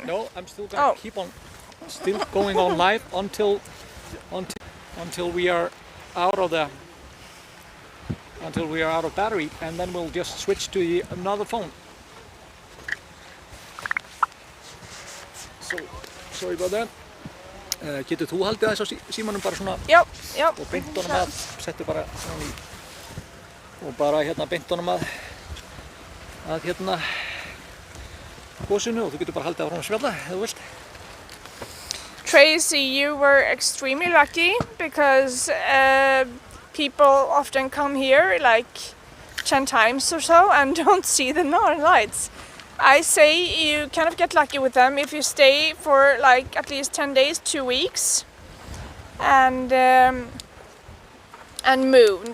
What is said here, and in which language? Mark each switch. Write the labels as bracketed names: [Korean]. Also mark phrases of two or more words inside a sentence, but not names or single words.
[English] No, I'm still gonna keep on... Still going on live until we are out of the... Until we are out of battery, and then we'll just switch to another phone. So, sorry about that. [Icelandic] Getur þú haldið þess á símanum bara svona? Já. Og beint honum að, settu bara svona í, og bara hérna beint honum að hérna gósinu og þú getur bara haldið áfram að spjalla ef þú vilt. [English] Tracy, you were extremely lucky because people often come here like 10 times or so and don't see the northern lights. I say you kind of get lucky with them if you stay for like at least 10 days, 2 weeks, and move.